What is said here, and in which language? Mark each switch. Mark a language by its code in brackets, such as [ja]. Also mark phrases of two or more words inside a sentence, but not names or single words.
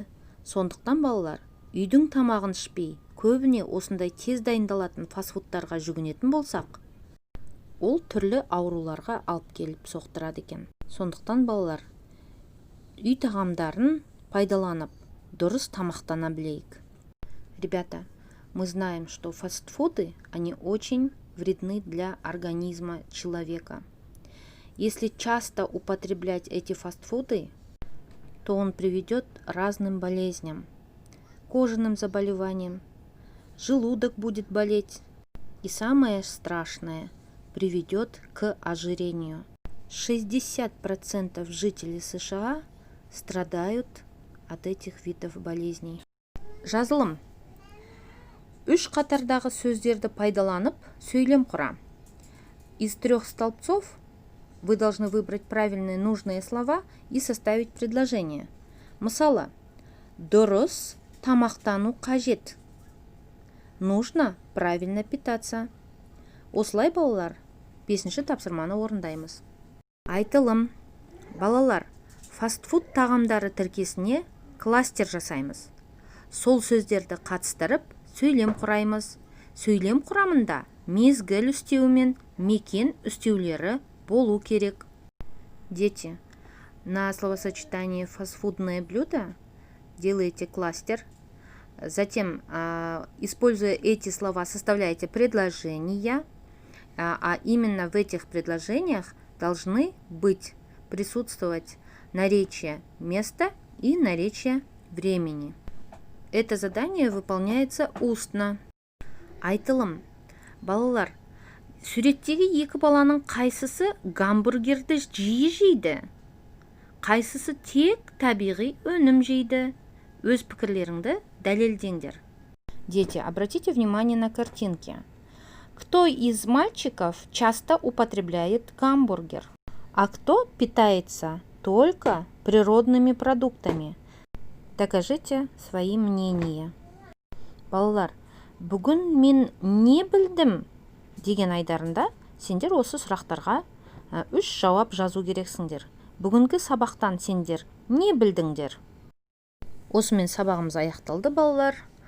[kk] Сондықтан балалар, үйдің тамағын ішпей, көбіне осындай тез дайындалатын фастфудтарға жүгінетін болсақ, ол түрлі ауруларға алып келіп соқтырады екен. Сондықтан балалар, үй тағамдарын пайдаланып, дұрыс тамақтана білейік. [ru] Ребята, мы знаем, что фастфуды, они очень вредны для организма человека. Если часто употреблять эти фастфуды, то он приведет к разным болезням, кожным заболеваниям, желудок будет болеть и самое страшное, приведет к ожирению. 60% жителей США страдают от этих видов болезней. [kk] Жазылым. 3 қатардағы сөздерді пайдаланып, сөйлем құра. [ru] Из 3 столбцов вы должны выбрать правильные нужные слова и составить предложение. [kk] Мысалы, дұрыс тамақтану қажет. [ru] Нужно правильно питаться. [kk] Осылай балалар, 5-ші тапсырманы орындаймыз. Айтылым. Балалар, фастфуд тағамдары тіркесіне кластер жасаймыз. Сол сөздерді қатыстырып, сөйлем құраймыз. Сөйлем құрамында мезгіл үстеуі мен мекен үстеулері болу керек. [ru] Дети, на словосочетание фастфудное блюдо делаете кластер. Затем, используя эти слова, составляете предложения. А именно в этих предложениях должны присутствовать наречие места и наречие времени. Это задание выполняется устно. [kk] Айтылым. Балалар, суреттегі екі баланың қайсысы гамбургерді жиі жейді? Қайсысы тек табиғи өнім жейді? Өз пікірлеріңді дәлелдеңдер. [ru] Дети, обратите внимание на картинки. Кто из мальчиков часто употребляет гамбургер? А кто питается только природными продуктами? Докажите свои мнения. [kk] Балалар, бүгін мен не білдім деген айдарында сендер осы сұрақтарға 3 жауап жазу керексіңдер. Бүгінгі сабақтан сендер не білдіңдер? Осымен сабағымыз аяқталды балалар.